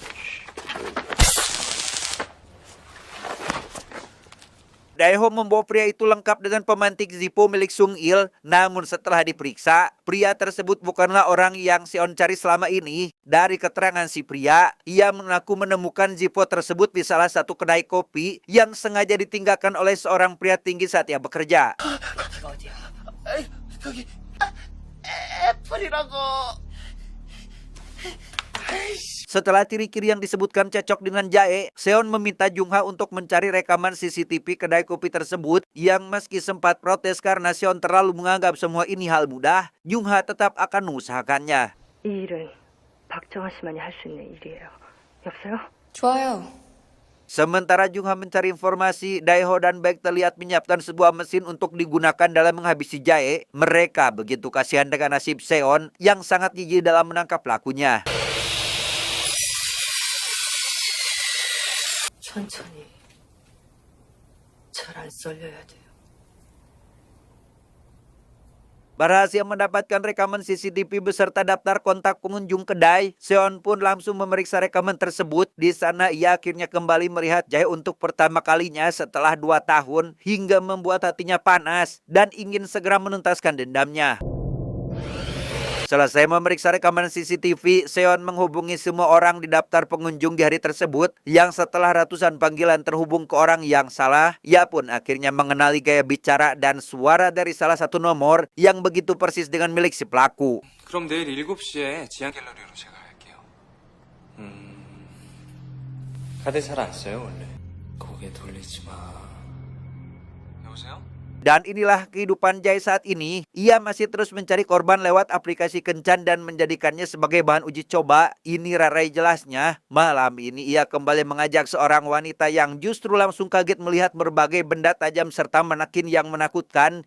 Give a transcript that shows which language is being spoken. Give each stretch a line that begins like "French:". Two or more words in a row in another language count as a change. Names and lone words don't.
Indonesian: Daeho membawa pria itu lengkap dengan pemantik Zippo milik Sung Il. Namun setelah diperiksa, pria tersebut bukanlah orang yang Seon cari selama ini. Dari keterangan si pria, ia mengaku menemukan Zippo tersebut di salah satu kedai kopi yang sengaja ditinggalkan oleh seorang pria tinggi saat ia bekerja.
Korean: 거기 애플이라고.
Indonesian: Setelah ciri-ciri yang disebutkan cocok dengan Jae, Seon meminta Jungha untuk mencari rekaman CCTV kedai kopi tersebut yang meski sempat protes karena Seon terlalu menganggap semua ini hal mudah, Jungha tetap akan mengusahakannya.
Korean: 이 일은 박정아 씨만이 할 수 있는 일이에요. 여보세요? 좋아요.
Indonesian: Sementara Jungha mencari informasi, Daeho dan Baek terlihat menyiapkan sebuah mesin untuk digunakan dalam menghabisi Jae. Mereka begitu kasihan dengan nasib Seon yang sangat gigih dalam menangkap pelakunya.
Korean: 천천히. 잘 안 썰려야 돼요.
Indonesian: Berhasil mendapatkan rekaman CCTV beserta daftar kontak pengunjung kedai, Seon pun langsung memeriksa rekaman tersebut. Di sana ia akhirnya kembali melihat Jae untuk pertama kalinya setelah 2 tahun hingga membuat hatinya panas dan ingin segera menuntaskan dendamnya. Selesai memeriksa rekaman CCTV, Seon menghubungi semua orang di daftar pengunjung di hari tersebut yang setelah ratusan panggilan terhubung ke orang yang salah, ia pun akhirnya mengenali gaya bicara dan suara dari salah satu nomor yang begitu persis dengan milik si pelaku.
Korean: 그럼 내일 7시에 지안 갤러리로 제가 갈게요. 카드 잘 안 써요, 원래. 고개 돌리지 마. 여보세요?
Indonesian: Dan inilah kehidupan Jae saat ini. Ia masih terus mencari korban lewat aplikasi kencan dan menjadikannya sebagai bahan uji coba. Ini rarai jelasnya. Malam ini ia kembali mengajak seorang wanita yang justru langsung kaget melihat berbagai benda tajam serta menakin yang menakutkan.